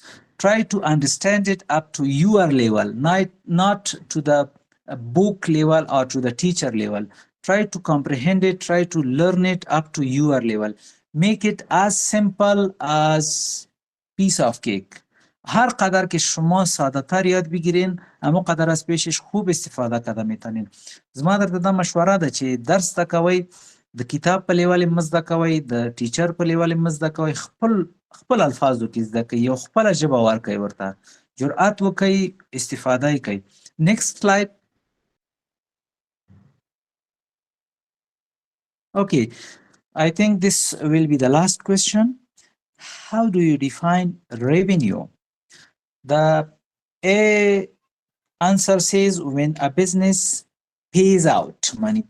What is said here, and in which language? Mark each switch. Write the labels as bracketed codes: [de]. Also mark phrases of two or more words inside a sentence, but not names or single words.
[en] Try to understand it up to your level, not to the book level or to the teacher level. Try to comprehend it, try to learn it up to your level. Make it as simple as piece of cake. [fa] هر قدر که شما ساده تر یاد بگیرین، اما قدر از پیشش خوب استفاده کرده میتونین. [ps] زما درته دا مشوره ده چې درس ته کوئ، د کتاب په لیول مزده کوئ، د ټیچر په لیول مزده کوئ، خپل الفاظو کې زده کوئ، یو خپله ژبه ورکوئ، ورته جرأت وکئ، استفاده یې کوئ. [en] Next slide. Okay, I think this will be the last question. How do you define revenue? The A answer says when a business pays out money.